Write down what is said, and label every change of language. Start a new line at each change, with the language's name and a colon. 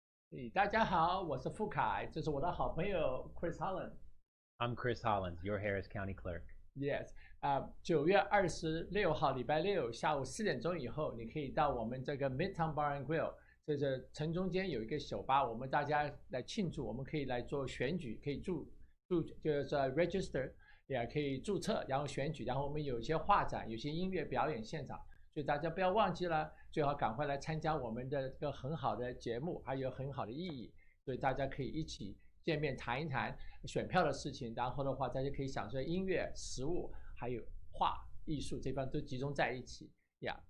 Chinese: Hey, 大家好，我是傅凯，这是我的好朋友 Chris Holland。
English: I'm Chris Hollins, your Harris County Clerk.
Chinese: Yes， 9月26号礼拜六下午4点钟以后，你可以到我们这个 Midtown Bar and Grill， 这个城中间有一个酒吧，我们大家来庆祝，我们可以来做选举，可以就是 register， 也可以注册，然后选举，然后我们有一些画展，有些音乐表演现场，所以大家不要忘记了，最好赶快来参加我们的这个很好的节目，还有很好的意义，所以大家可以一起见面谈一谈选票的事情，然后的话，大家可以享受音乐、食物，还有画艺术这方都集中在一起呀。